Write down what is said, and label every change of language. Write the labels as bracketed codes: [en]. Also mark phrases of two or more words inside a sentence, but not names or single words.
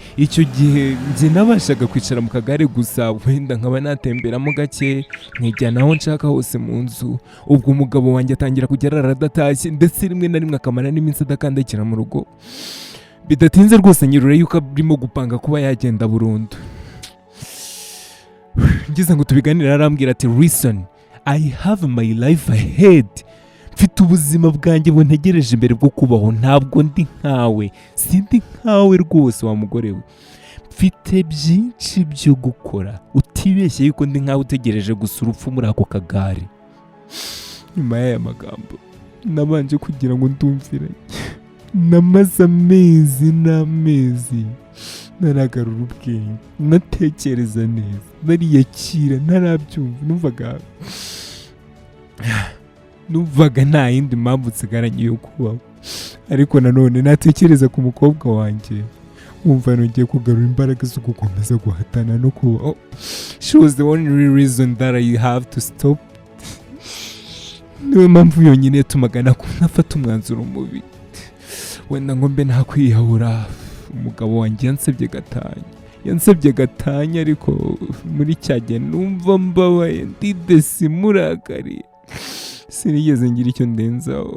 [rw] Icyo gihe njye nabashaga kwicara mu kagare gusa, wenda nkaba natemberamo gake nkijyana aho nshaka hose mu nzu. Ubwo umugabo wanjye atangira kujya arara adatashye, ndetse rimwe na rimwe akamara n'iminsi adakandakira mu rugo. Bidatinze rwose nyirura yuko arimo gupanga kuba yagenda burundu. Ngize ngo tubiganire, arambwira ati [en] listen, I have my life ahead. [rw] Mfite ubuzima bwanjye buntegereje imbere bwo kubaho. Ntabwo ndi nkawe, sindi nkawe rwose wa mugore we. Mfite byinshi byo gukora, utibeshye yuko ndi nkawe utegereje gusa urupfu muri ako kagare. nyuma y'aya magambo nabanje kugira ngo ndumviranye. Namaze amezi n'amezi naragarura ubwenge, natekereza neza, nariyakira, ntarabyumva. Numvaga nta yindi mpamvu nsigaranye yo kubaho, ariko nanone natekereza ku mukobwa wanjye wumva nongeye kugarura imbaraga zo gukomeza guhatana no kubaho. [en] She was the only reason that I have to stop. [rw] Niyo mpamvu yonyine yatumaga nafata umwanzuro mubi, wenda ngo mbe nakwiyahura. Umugabo wanjye yansabye gatanya, ariko muri cya gihe numva mbabaye, ndidesi murakariye, sinigeze ngira icyo ndenzaho.